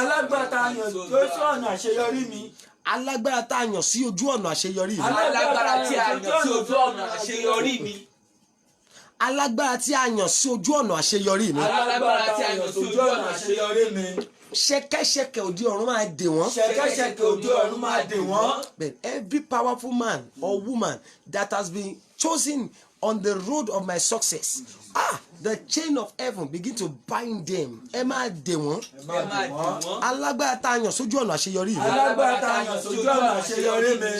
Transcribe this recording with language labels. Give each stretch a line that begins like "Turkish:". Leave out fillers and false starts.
Yoruba: alágbára tá a yàn lójú ọ̀nà àṣeyọrí mi. alágbára tá a yàn sí ojú ọ̀nà àṣeyọrí mi alágbára tí a yàn sí ojú ọ̀nà àṣeyọrí mi. alágbára tí a yàn sí ojú ọ̀nà àṣeyọrí mi alágbára tí a yàn sí ojú ọ̀nà àṣeyọrí mi. ṣẹ̀kẹ̀ṣẹ̀kẹ̀ òde ọ̀run máa dè wọ́n. ṣẹ̀kẹ̀ṣẹ̀kẹ̀ òde ọ̀run máa dè wọ́n.
English: But every powerful man or woman that has been chosen on the road of my success, the chain of heaven begin to bind them.
Yoruba: Ẹ máa dè wọ́n. ẹ máa dì wọ́n. Alágbára tá a yàn sójú ọ̀nà àṣeyọrí mi. alágbára tá a yàn sójú ọ̀nà àṣeyọrí mi.